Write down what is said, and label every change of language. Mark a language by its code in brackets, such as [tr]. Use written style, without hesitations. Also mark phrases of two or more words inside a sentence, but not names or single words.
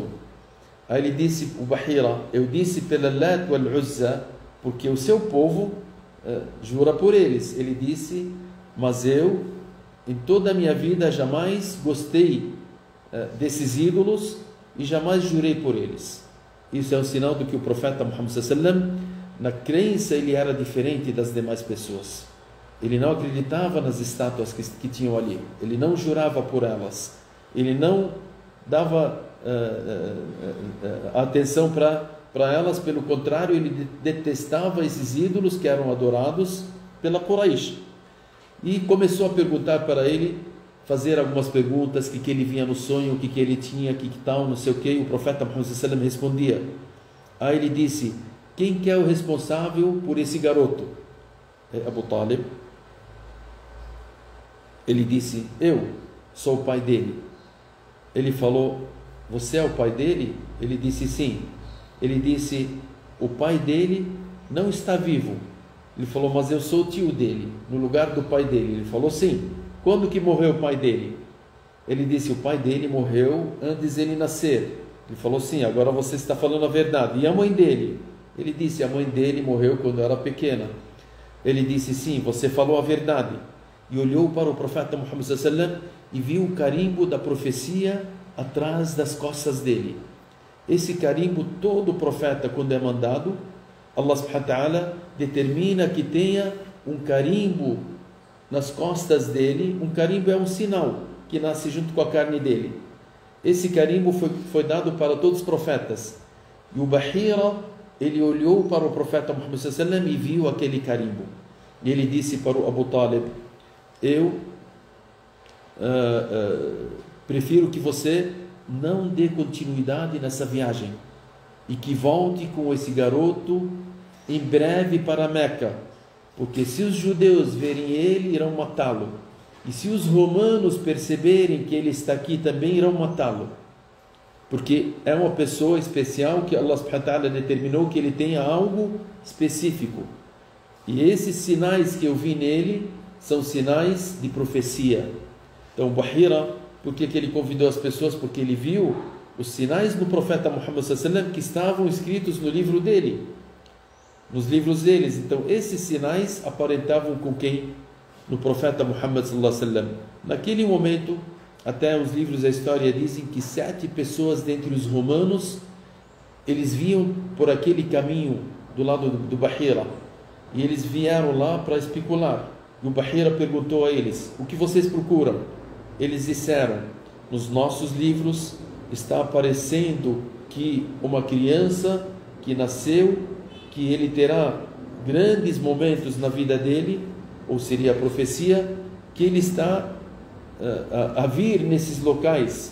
[pt] Aí ele disse, o Bahira: eu disse pela Lat wal Uzza porque o seu povo jura por eles. Ele disse: mas eu, em toda a minha vida, jamais gostei desses ídolos e jamais jurei por eles. Isso é um sinal de que o profeta Muhammad [ar] صلى الله عليه وسلم, [pt] na crença, ele era diferente das demais pessoas. Ele não acreditava nas estátuas que tinham ali. Ele não jurava por elas. Ele não dava atenção para elas. Pelo contrário, ele detestava esses ídolos que eram adorados pela Quraysh. E começou a perguntar para ele, fazer algumas perguntas, que ele via no sonho, o que ele tinha, que tal, não sei o que. O profeta Muhammad [ar] صلى الله عليه وسلم [pt] respondia. Aí ele disse: quem que é o responsável por esse garoto? É Abu Talib. Ele disse: eu sou o pai dele. Ele falou: você é o pai dele? Ele disse: sim. Ele disse: o pai dele não está vivo. Ele falou: mas eu sou o tio dele, no lugar do pai dele. Ele falou: sim. Quando que morreu o pai dele? Ele disse: o pai dele morreu antes dele nascer. Ele falou: sim, agora você está falando a verdade. E a mãe dele? Ele disse: a mãe dele morreu quando era pequena. Ele disse: sim, você falou a verdade. E olhou para o profeta Muhammad [ar] صلى الله عليه وسلم [pt] e viu o carimbo da profecia atrás das costas dele. Esse carimbo, todo profeta, quando é mandado, [ar] الله سبحانه وتعالى [pt] determina que tenha um carimbo nas costas dele. Um carimbo é um sinal que nasce junto com a carne dele. Esse carimbo foi dado para todos os profetas. E o Bahira, ele olhou para o profeta Muhammad [ar] صلى الله عليه وسلم [pt] e viu aquele carimbo. E ele disse para o Abu Talib: eu prefiro que você não dê continuidade nessa viagem e que volte com esse garoto em breve para Meca, porque se os judeus verem ele, irão matá-lo, e se os romanos perceberem que ele está aqui, também irão matá-lo, porque é uma pessoa especial que [ar] الله سبحانه وتعالى [pt] determinou que ele tenha algo específico. E esses sinais que eu vi nele são sinais de profecia. Então, Bahira, por que ele convidou as pessoas? Porque ele viu os sinais do profeta Muhammad [ar] صلى الله عليه وسلم [pt] que estavam escritos no livro dele, nos livros deles. Então, esses sinais aparentavam com quem? No profeta Muhammad [ar] صلى الله عليه وسلم. [pt] Naquele momento, até os livros da história dizem que 7 pessoas dentre os romanos, eles vinham por aquele caminho do lado do Bahira, e eles vieram lá para especular. E o Bahira perguntou a eles: o que vocês procuram? Eles disseram: nos nossos livros está aparecendo que uma criança que nasceu, que ele terá grandes momentos na vida dele, ou seria a profecia, que ele está a vir nesses locais.